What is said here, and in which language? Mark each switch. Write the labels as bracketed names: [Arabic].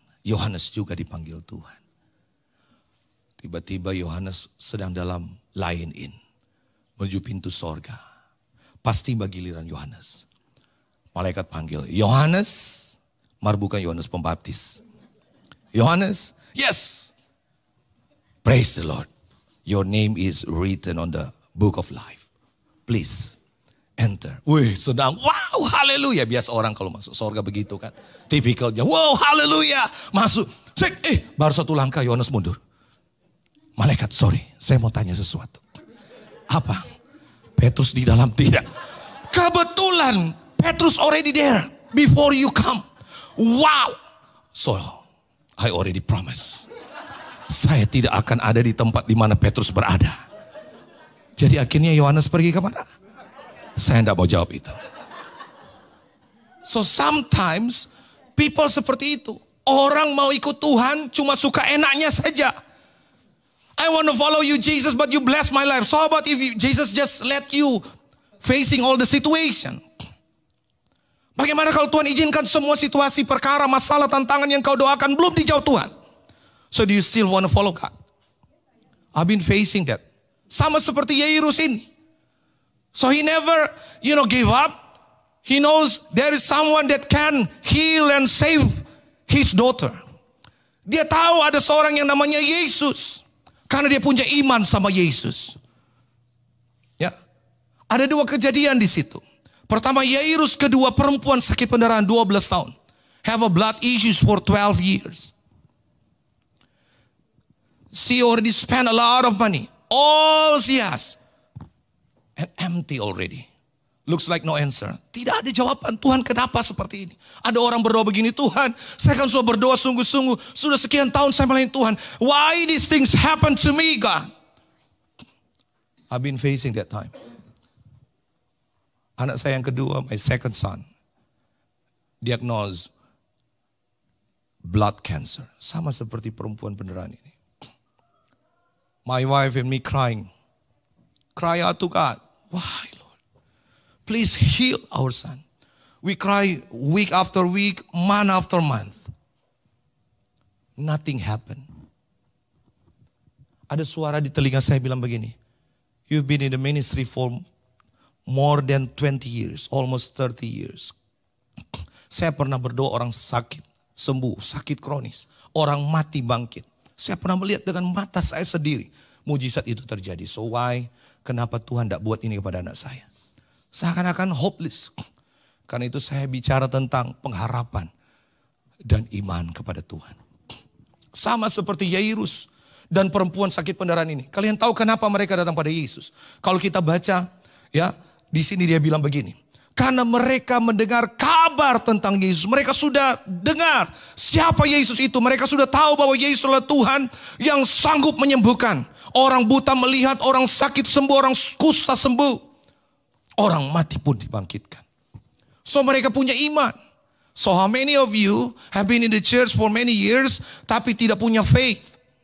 [Indonesian] Yohanes juga dipanggil Tuhan. Tiba-tiba Yohanes sedang dalam line in. Menuju pintu sorga. Pasti bagi giliran Yohanes. Malaikat panggil, Yohanes. Bukan Yohanes Pembaptis. [English] Yohanes, yes. Praise the Lord. Your name is written on the book of life. Please enter. [Indonesian] Sedang, wow, haleluya. Biasa orang kalau masuk sorga begitu kan. Tipikalnya, wow, haleluya. Masuk. Baru 1 langkah Yohanes mundur. Malaikat, sorry, saya mau tanya sesuatu. Apa? Petrus di dalam? Tidak. Kebetulan [English] Petrus already there before you come. Wow. So I already promise. [Indonesian] Saya tidak akan ada di tempat di mana Petrus berada. Jadi akhirnya Yohanes pergi kemana? Saya tidak mau jawab itu. [English] So sometimes people [Indonesian] seperti itu. Orang mau ikut Tuhan cuma suka enaknya saja. [English] I want to follow you Jesus, but you bless my life. So how about if Jesus just let you facing all the situation? [Indonesian] Bagaimana kalau Tuhan izinkan semua situasi, perkara, masalah, tantangan yang kau doakan belum dijawab Tuhan? [English] So do you still want to follow God? I've been facing that. [Indonesian] Sama seperti Yairus ini. [English] So he never, give up. He knows there is someone that can heal and save his daughter. [Indonesian] Dia tahu ada seorang yang namanya Yesus. Karena dia punya iman sama Yesus. Ya. Ada dua kejadian di situ. Pertama Yairus, kedua perempuan sakit pendarahan 12 tahun. [English] Have a blood issues for 12 years. She already spent a lot of money. All she has. And empty already. Looks like no answer. [Indonesian] Tidak ada jawaban. Tuhan kenapa seperti ini? Ada orang berdoa begini, Tuhan saya kan sudah berdoa sungguh-sungguh. Sudah sekian tahun saya melayani Tuhan. [English] Why these things happen to me, God? I've been facing that time. [Indonesian] Anak saya yang kedua, [English] my second son, diagnosed blood cancer. [Indonesian] Sama seperti perempuan pendarahan ini. [English] My wife and me crying. Cry out to God. Why, Lord? Please heal our son. We cry week after week, month after month. Nothing happened. [Indonesian] Ada suara di telinga saya bilang begini. [English] You've been in the ministry for more than 20 years, almost 30 years. [Indonesian] Saya pernah berdoa orang sakit, sembuh, sakit kronis. Orang mati bangkit. Saya pernah melihat dengan mata saya sendiri. Mujizat itu terjadi. [English] So why? [Indonesian] Kenapa Tuhan tidak buat ini kepada anak saya? Seakan-akan hopeless. Karena itu saya bicara tentang pengharapan dan iman kepada Tuhan. Sama seperti Yairus dan perempuan sakit pendarahan ini. Kalian tahu kenapa mereka datang pada Yesus? Kalau kita baca, ya, di sini dia bilang begini. Karena mereka mendengar kabar tentang Yesus. Mereka sudah dengar siapa Yesus itu. Mereka sudah tahu bahwa Yesus adalah Tuhan yang sanggup menyembuhkan. Orang buta melihat, orang sakit sembuh, orang kusta sembuh. Orang mati pun dibangkitkan. So mereka punya iman. [English] So how many of you have been in the church for many years [Indonesian] tapi tidak punya [English] faith?